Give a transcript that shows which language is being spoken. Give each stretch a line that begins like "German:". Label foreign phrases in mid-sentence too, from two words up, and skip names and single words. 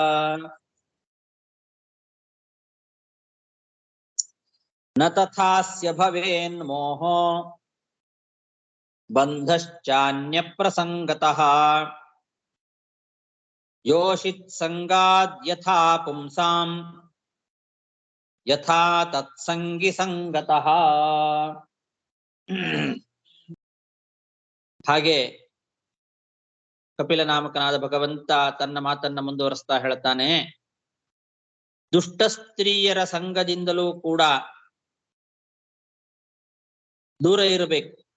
Sanskrit: ನ ತಥಾಸ್ಯ ಭವೇನ್ ಮೋಹೋ ಬಂಧಶ್ಚಾನ್ಯ ಪ್ರಸಂಗತಃ ಯೋಷಿತ್ ಸಂಗಾದ್ ಯಥಾ ಪುಂಸಾಂ ಯಥಾ ತತ್ಸಂಗಿ ಸಂಗತಃ.
Kannada: ಹಾಗೆ ಕಪಿಲ ನಾಮಕನಾದ ಭಗವಂತ ತನ್ನ ಮಾತನ್ನ ಮುಂದುವರಿಸ್ತಾ ಹೇಳ್ತಾನೆ, ದುಷ್ಟ ಸ್ತ್ರೀಯರ ಸಂಘದಿಂದಲೂ ಕೂಡ ದೂರ ಇರಬೇಕು.